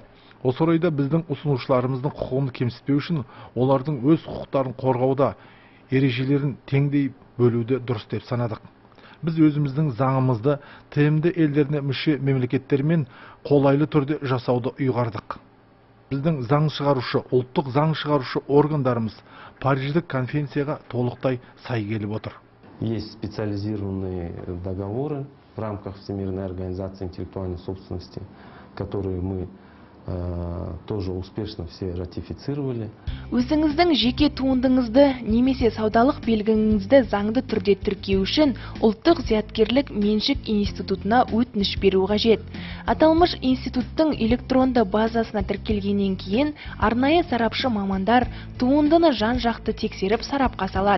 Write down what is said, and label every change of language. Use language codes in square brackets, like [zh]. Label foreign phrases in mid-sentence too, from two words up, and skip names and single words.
[kk] Осы орайда біздің ұсынушыларымыздың құқығын кемсітпеу үшін олардың өз құқықтарын қорғауда ережелерін теңдей бөлуді дұрыс деп санадық. Біз өзіміздің заңымызды ТМД елдеріне мүше мемлекеттермен қолайлы түрде жасауды ұйғардық. Біздің заң шығарушы, ұлттық заң шығарушы органдарымыз Париждік конвенцияға толықтай сай келіп отыр. [ru] Есть специализированные договоры в рамках Всемирной организации интеллектуальной собственности, которые мы тоже успешно все ратифицировали. [kk] Өзіңіздің жеке туындыңызды немесе саудалық белгіңізді заңды түрде тіркеу үшін ұлттық зияткерлік меншік институтына өтініш беру қажет. Аталмыш институттың электронды базасына тіркелгеннен кейін арнайы сарапшы мамандар туындыны жан-жақты тексеріп сарапқа салады.